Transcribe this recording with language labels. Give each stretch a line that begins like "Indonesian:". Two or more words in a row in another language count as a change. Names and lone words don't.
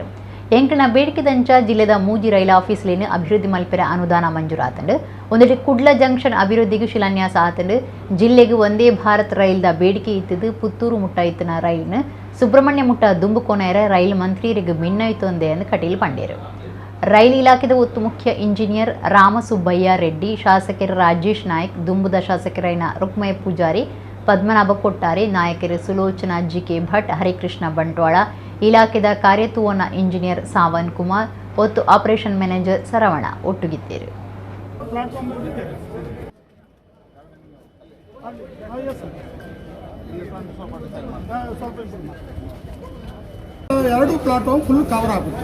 Tulu: ಎಂಕನ ಬೇಡಿಕೆದಂಚ ಜಿಲ್ಲೆದ ಮೂಜಿ ರೈಲ್ ಆಫೀಸ್ಲೇನು ಅಭಿವೃದ್ಧಿ ಮಲ್ಪೆರ ಅನುದಾನ ಮಂಜೂರಾತಂಡು ಒಂದೆಡೆ ಕುಡ್ಲ ಜಂಕ್ಷನ್ ಅಭಿವೃದ್ಧಿಗೂ ಶಿಲಾನ್ಯಾಸ ಆತಂಡು ಜಿಲ್ಲೆಗೆ ಒಂದೇ ಭಾರತ್ ರೈಲ್ದ ಬೇಡಿಕೆ ಇತ್ತಿದ್ದು ಪುತ್ತೂರು ಮುಟ್ಟ ಇತ್ತಿನ ರೈಲ್ನ ಸುಬ್ರಹ್ಮಣ್ಯ ಮುಟ್ಟ ದುಂಬುಕೋನೆರ ರೈಲ್ ಮಂತ್ರಿಯರಿಗೆ ಮಿನ್ನೈತೊಂದೆ ಎಂದು ಕಟೀಲ್ ಪಂಡೇರು. ರೈಲ್ ಇಲಾಖೆದ ಒತ್ತು ಮುಖ್ಯ ಇಂಜಿನಿಯರ್ ರಾಮಸುಬ್ಬಯ್ಯ ರೆಡ್ಡಿ, ಶಾಸಕರು ರಾಜೇಶ್ ನಾಯ್ಕ್, ದುಂಬುದ ಶಾಸಕರೈನ ರುಕ್ಮಯ್ಯ ಪೂಜಾರಿ, ಪದ್ಮನಾಭ ಕೊಟ್ಟಾರೆ, ನಾಯಕರು ಸುಲೋಚನಾ ಜಿಕೆ ಭಟ್, ಹರಿಕೃಷ್ಣ ಬಂಟ್ವಾಳ, ಇಲಾಖೆದ ಕಾರ್ಯತುವನ ಇಂಜಿನಿಯರ್ ಸಾವನ್ ಕುಮಾರ್, ಒತ್ತು
English: operation manager
Tulu: ಸರವಣ ಒಟ್ಟುಗಿದ್ದೇರು.
Kannada: ಎರಡು
English: platform full cover
Kannada: ಆಗುತ್ತೆ.